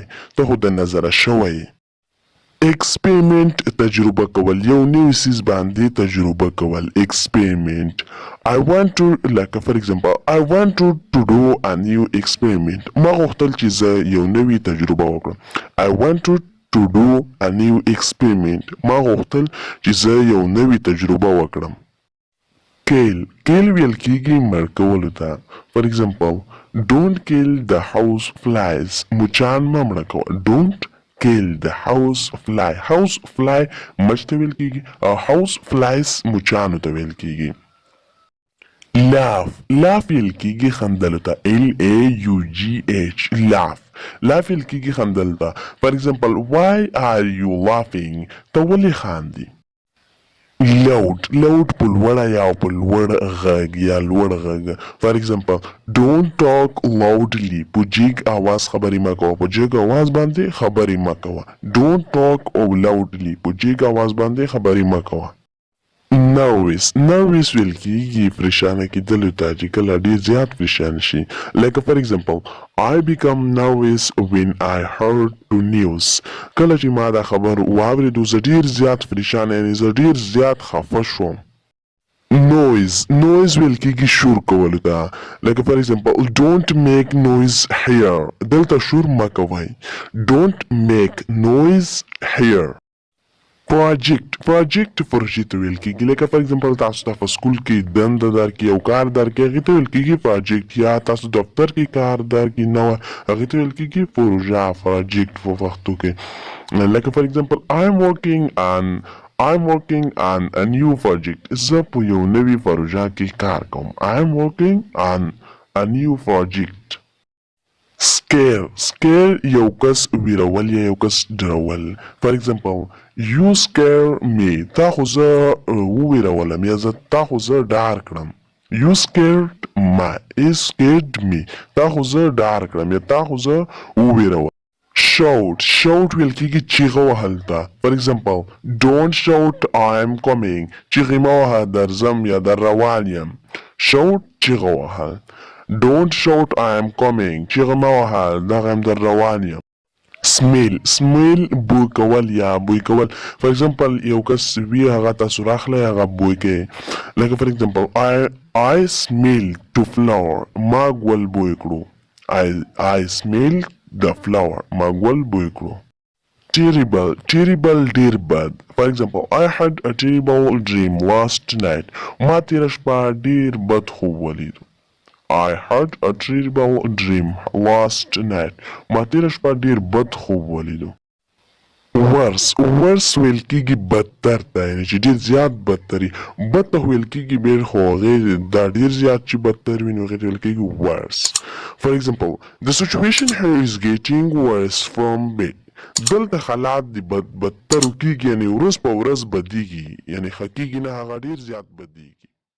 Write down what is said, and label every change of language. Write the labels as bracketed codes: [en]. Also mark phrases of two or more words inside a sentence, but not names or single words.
[ps] ته خو د نظره شوی. ایکسپریمنٹ تجربه کول، یو نوی څیز باندې تجربه کول. [en] ایکسپریمنٹ لکه for example I wanted to do a new experiment. [ps] ما غوښتل چې زه یو نوی تجربه وکړم. [en] I wanted to do a new experiment. [ps] ما غوښتل چې زه یو نوی تجربه وکړم. کیل ویل کېږي مړ کولو ته. [en] for example don't kill the house flies. [ps] مچان مه مړه کوه. [en] don't kill the house fly [ps] مچ ته ویل کېږي او [en] house flies [ps] مچانو ته ویل کېږي. laugh ویل کېږي خندلو ته. laugh ویل کېږي خندلو ته. [en] for example why are you laughing؟ [ps] ته ولې خاندي؟ loud په لوړه یا په لوړ غږ یا لوړ غږ. [en] for example don't talk loudly. [ps] په جګ اواز خبرې مه کوه، په جګ اواز باندې خبرې مه کوه. [en] don't talk loudly. [ps] په جګ اواز باندې خبرې مه کوه. nervous ویل کېږي پریشانه کېدلو ته، چې کله ډېر زیات پریشان شي. [en] لکه for example I become nervous when I heard the news. [ps] کله چې ما دا خبر واورېدو زه ډېر زیات پریشان، یعنې زه ډېر زیات خفه شوم. noise ویل کېږي شور کولو ته. [en] لکه for example don't make noise here. [ps] دلته شور مه کوئ. [en] don't make noise here. [ps] پروجیکټ پروژې ته ویل کېږي. لکه [en] for example [ps] تاسو ته په سکول کې دنده درکړي او کار درکړي، هغې ته ویل کېږي پروجیکټ. یا تاسو دفتر کې کار درکړي نوی، هغې ته ویل کېږي پروژه، پروجیکټ په پښتو کې. [en] لکه for example I'm working on a new project. [ps] زه په یو نوي پروژه کې کار کوم. [en] I'm working on a new project. [ps] scare یو کس ویرول یا یو کس ډرول. [en] for example you scare me [ps] تا خو زه وویرولم یا تا خو زه ډار کړم. [en] You scared me [ps] تا خو زه ډار کړم یا تا خو زه وویرولم. shout ویل کېږي چیغه وهل ته. [en] for example don't shout I am coming [ps] چیغې مه وهه درځم یا در روان یم. shout چیغه وهل. [en] don't shout I am coming [ps] چیغه مه وهه دغه یم در روان یم. smell بوی کول یا بوی کول. [en] for example [ps] یو کس وی هغه تاسو راخلی هغه بوی کوي. [en] لکه for example I smell to flower [ps] ما ګل بوی کړو. [en] I smell the flower [ps] ما ګل بوی کړو. terrible ډیر بد. [en] for example I had a terrible dream last night [ps] ما تیره شپه ډیر بد خوب ولیدو. [en] I had a terrible dream last night [ps] ما تیره شپه ډیر بد خوب ولیدو. worse ویل کېږي بدتر ته یعنې چې ډېر زیات بدتري. بد ته ویل کېږي ډېر خو هغې دا ډېر زیات چې بدتر وي نو هغې ته ویل کېږي worse. [en] For example the situation here is getting worse from bed [ps] دلته حالات دي بدترو کېږي یعنې ورځ په ورځ بدیږي یعنې ښه کېږي نه هغه ډېر زیات بدیږي.